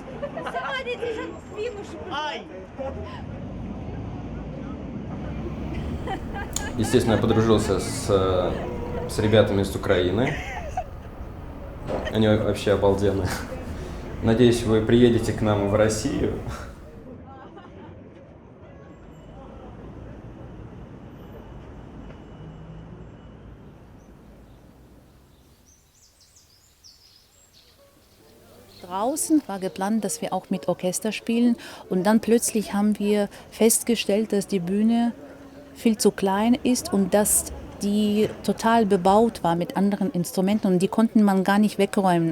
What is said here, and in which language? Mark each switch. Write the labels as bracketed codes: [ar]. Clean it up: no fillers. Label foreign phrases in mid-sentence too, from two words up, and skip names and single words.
[ru] Сама не держи спину. Ай! Естественно, я подружился с ребятами из Украины. Они вообще обалденные. Надеюсь, вы приедете к нам в Россию. [de] Draußen war geplant, dass wir auch mit Orchester spielen und dann plötzlich haben wir festgestellt, dass die Bühne viel zu klein ist und dass die total bebaut war mit anderen Instrumenten und die konnten man gar nicht wegräumen.